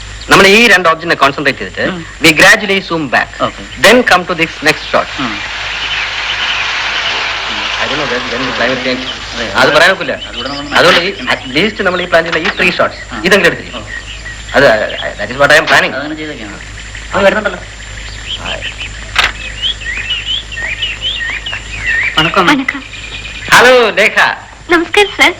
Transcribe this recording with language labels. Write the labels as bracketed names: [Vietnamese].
[Malayalam] നമ്മൾ ഈ രണ്ട് ഓബ്ജക്റ്റിനെ കോൺസെൻട്രേറ്റ് ചെയ്തിട്ട് [English] we gradually zoom back. Then come to this next shot. I don't know when the climate change. [Malayalam] അത് പറയാൻ ഒക്കില്ല. അതുകൊണ്ട് അറ്റ്ലീസ്റ്റ് നമ്മൾ ഈ പ്ലാൻ ചെയ്യുന്ന ഈ 3 ഷോട്ട്സ് ഇതെങ്കിലും എടുത്തിരിക്കും. [English] അത് that is what I am planning. [Malayalam] Hello Lekha. നമസ്കാരം സർ.